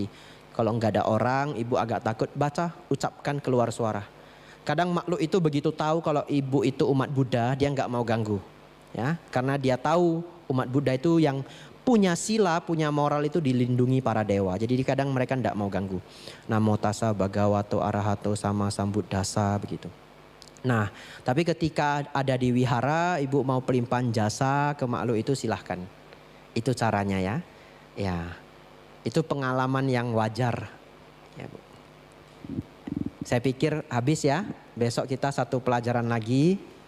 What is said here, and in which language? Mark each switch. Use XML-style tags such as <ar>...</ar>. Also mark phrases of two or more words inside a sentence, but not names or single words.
<id>Kalau nggak ada orang, ibu agak takut, baca, ucapkan keluar suara. Kadang makhluk itu begitu tahu kalau ibu itu umat Buddha, dia nggak mau ganggu. Ya, karena dia tahu umat Buddha itu yang punya sila, punya moral itu dilindungi para dewa. Jadi kadang mereka tidak mau ganggu.</id> <pi>Namo tassa bhagavato arahato sama sambuddhassa</pi> <id>begitu. Nah, tapi ketika ada di wihara, ibu mau pelimpahan jasa ke makhluk itu silahkan. Itu caranya ya. Ya, itu pengalaman yang wajar. Ya, Bu. Saya pikir habis ya. Besok kita satu pelajaran lagi.</id>